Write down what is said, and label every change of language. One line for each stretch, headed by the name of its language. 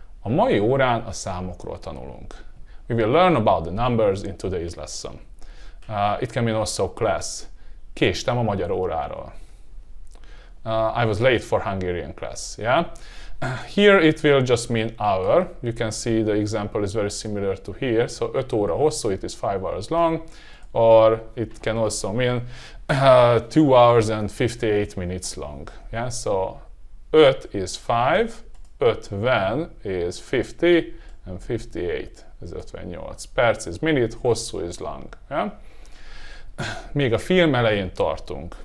Hungarian: A mai órán a számokról tanulunk.
English: We will learn about the numbers in today's lesson. It can mean also class.
Hungarian: Késtem a magyar óráról.
English: I was late for Hungarian class. Yeah. Here it will just mean hour. You can see the example is very similar to here. So
Hungarian: 5 óra hosszú,
English: it is 5 hours long. Or it can also mean 2 hours and 58 minutes long. Yeah. So 5 is 5, 50 is 50, and 58 is 58. Perc is minute, hosszú is long. Yeah?
Hungarian: Még a film elején tartunk.